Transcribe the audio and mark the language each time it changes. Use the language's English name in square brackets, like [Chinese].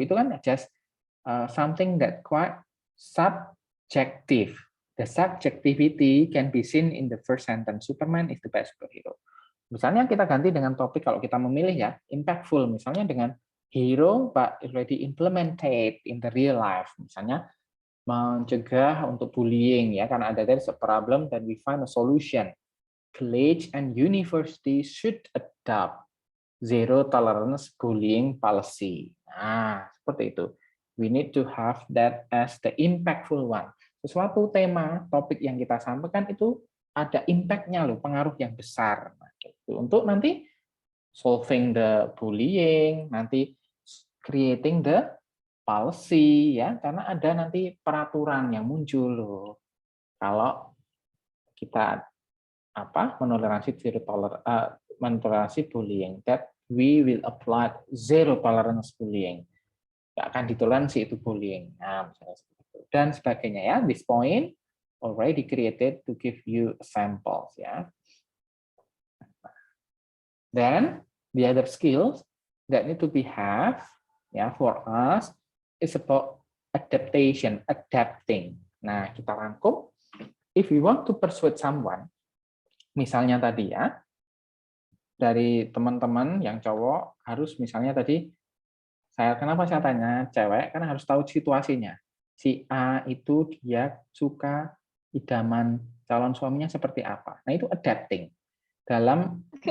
[Indonesian] Itu kan [English] just something that quite subjective. The subjectivity can be seen in the first sentence. Superman is the best superhero. [Indonesian] Misalnya kita ganti dengan topik, kalau kita memilih ya, impactful, misalnya dengan hero [English] but already implemented in the real life. [Indonesian] Misalnya mencegah untuk bullying ya, karena ada [English] there's a problem then we find a solution. College and university should adopt zero tolerance bullying policy. [Indonesian] Nah, seperti itu. [English] We need to have that as the impactful one. [Indonesian] Sesuatu tema, topik yang kita sampaikan itu ada impact-nya loh, pengaruh yang besar. Nah, gitu. Untuk nanti [English] solving the bullying, [Indonesian] nanti [English] creating the policy [Indonesian] ya, karena ada nanti peraturan yang muncul loh. Kalau kita menoleransi bullying, [English] that we will apply zero tolerance bullying. [Indonesian] Nggak akan ditoleransi itu bullying. Nah, misalnya seperti itu. Dan sebagainya ya. [English] This point already created to give you samples ya. Then the other skills that need to be have ya for us is about adaptation, adapting. [Indonesian] Nah, kita rangkum. [English] If we want to persuade someone, [Indonesian] misalnya tadi ya, dari teman-teman yang cowok harus misalnya tadi, kenapa saya tanya cewek? Karena harus tahu situasinya. Si A itu dia suka idaman calon suaminya seperti apa. Nah, itu adapting. Dalam